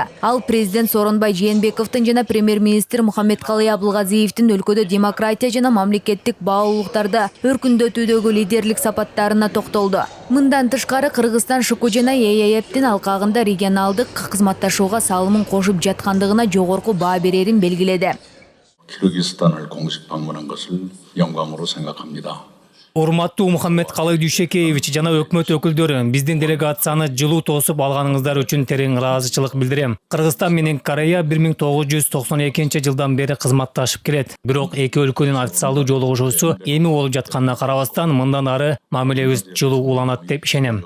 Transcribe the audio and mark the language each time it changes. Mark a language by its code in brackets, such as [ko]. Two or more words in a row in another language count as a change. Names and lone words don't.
[ky] Ал президент Сооронбай Жээнбековдун жана премьер-министр Мухаммедкалый Абылгазиевдин өлкөдө демократия жана мамлекеттик баалуулуктарда өркүндөтүүдөгү лидерлик сапаттарына токтолду. Мындан тышкары Кыргызстан ШК жана ЕЭПтин алкагында регионалдык кызматташууга салымын кошуп жаткандыгына жогорку баа берерин белгиледи. [ko] 키르기스탄을 공식 방문한 것을 영광으로 생각합니다. [ky] Урматтуу Мухаммедкалый Дүйшекеевич жана өкмөт өкүлдөрү, биздин делегацияны жылуу тосуп алганыңыздар үчүн терең ыраазычылык билдирем. Кыргызстан менен Корея 1992 жылдан бери кызматташып келет. Бирок эки өлкөнүн официалдуу жолугушуусу эми болуп жатканына карабастан, мындан ары мамилебиз жылуу уланат деп ишенем.